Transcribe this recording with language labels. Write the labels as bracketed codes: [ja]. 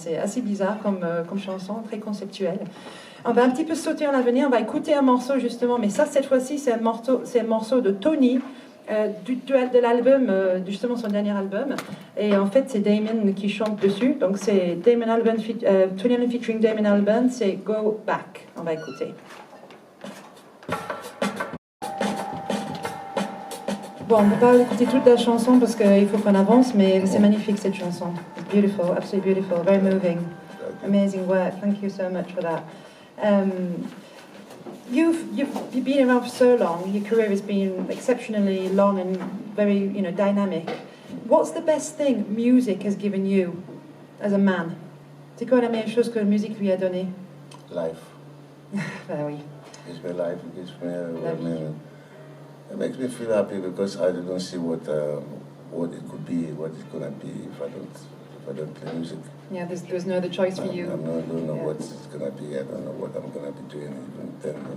[fr] C'est assez bizarre comme chanson, très conceptuelle. On va un petit peu sauter en l'avenir, on va écouter un morceau justement, mais ça cette fois-ci c'est un morceau de Tony, de l'album, justement son dernier album, et en fait c'est Damon qui chante dessus, donc c'est Tony Allen featuring Damon Albarn, c'est Go Back, on va écouter. Bon, on ne peut pas écouter toute la chanson parce qu'il faut qu'on avance, mais c'est magnifique cette chanson. [en] It's beautiful, absolutely beautiful, very moving, amazing work, thank you so much for that. You've been around for so long. Your career has been exceptionally long and very, dynamic. What's the best thing music has given you as a man? [fr] C'est quoi la meilleure chose que la musique lui a donné? [en] Life. [fr] Ben oui. [en] It gives me life. It gives me. It makes me feel happy because I don't see what it could be, what it's gonna be if I don't play music. Yeah, there's no other choice for you. I don't know what it's gonna be. I don't know what I'm gonna be doing even then.